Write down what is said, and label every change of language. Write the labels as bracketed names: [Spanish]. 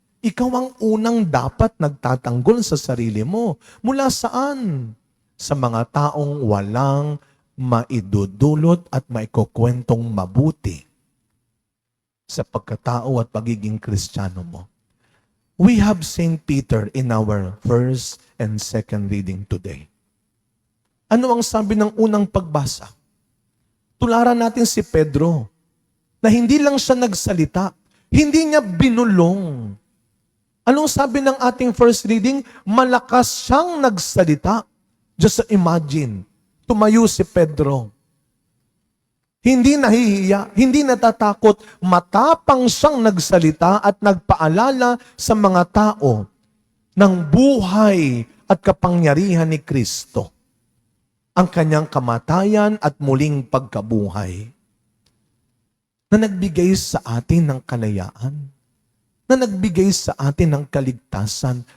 [Filipino] Ikaw ang unang dapat nagtatanggol sa sarili mo. Mula saan? Sa mga taong walang maidudulot at maikukwentong mabuti sa pagkatao at pagiging Kristiyano mo. [English] We have St. Peter in our first and second reading today. [Filipino] Ano ang sabi ng unang pagbasa? Tularan natin si Pedro na hindi lang siya nagsalita, hindi niya binulong. Anong sabi ng ating first reading? Malakas siyang nagsalita. [English] Just imagine, [Filipino] tumayo si Pedro. Hindi nahihiya, hindi natatakot, matapang siyang nagsalita at nagpaalala sa mga tao ng buhay at kapangyarihan ni Kristo, ang kanyang kamatayan at muling pagkabuhay, na nagbigay sa atin ng kalayaan, na nagbigay sa atin ng kaligtasan.